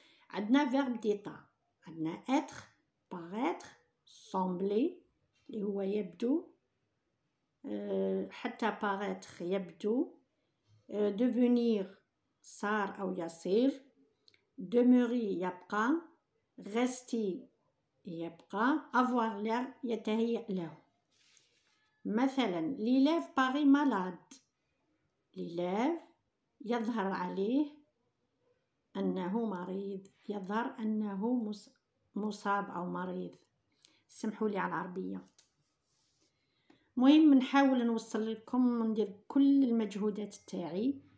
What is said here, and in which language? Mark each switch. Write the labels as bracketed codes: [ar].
[ar] عندنا [fr] verbe d'état، [ar] عندنا [fr] être paraître sembler [ar] اللي هو يبدو، حتى paraître يبدو، devenir صار أو يصير، demeurer يبقى، rester يبقى، [fr] avoir l'air [ar] يتهيأ له. مثلا [fr] l'élève paraît malade. [ar] l'élève يظهر عليه أنه مريض، يظهر أنه مصاب أو مريض. سمحوا لي على العربية. مهم نحاول نوصل لكم وندير كل المجهودات تاعي.